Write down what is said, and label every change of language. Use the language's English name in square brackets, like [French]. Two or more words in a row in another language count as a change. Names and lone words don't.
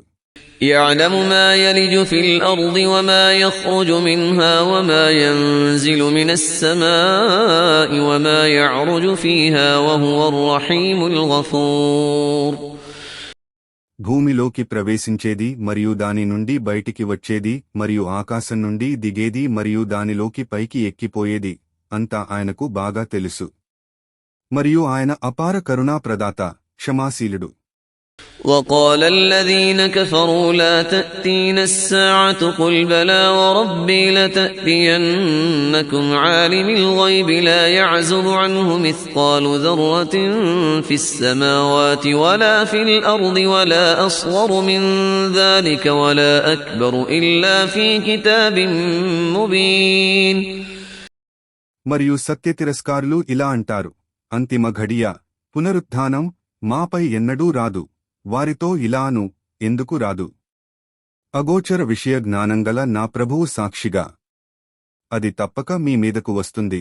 [Arabic] يعلم ما يلج في الأرض وما يخرج منها وما ينزل من السماء وما يعرج فيها وهو الرحيم الغفور. [Telugu] భూమిలోకి ప్రవేశించేది మరియు దాని నుండి బయటికి వచ్చేది మరియు ఆకాశం నుండి దిగేది మరియు దానిలోకి పైకి ఎక్కిపోయేది అంతా ఆయనకు బాగా తెలుసు. మరియు ఆయన అపార కరుణా ప్రదాత, క్షమాశీలుడు. [Arabic] وقال الذين كفروا لا تأتينا الساعة قل بلى وربي لتأتينكم عالم الغيب لا يعزب عنه مثقال ذرة في السماوات ولا في الأرض ولا أصغر من ذلك ولا أكبر إلا في كتاب مبين. [Telugu] మరియు సత్యతిరస్కారులు ఇలా అంటారు, అంతిమ ఘడియ, పునరుత్థానం మాపై ఎన్నడూ రాదు. వారితో ఇలాను, ఎందుకు రాదు? అగోచర విషయ జ్ఞానంగల నా ప్రభువు సాక్షిగా అది తప్పక మీ మీదకు వస్తుంది.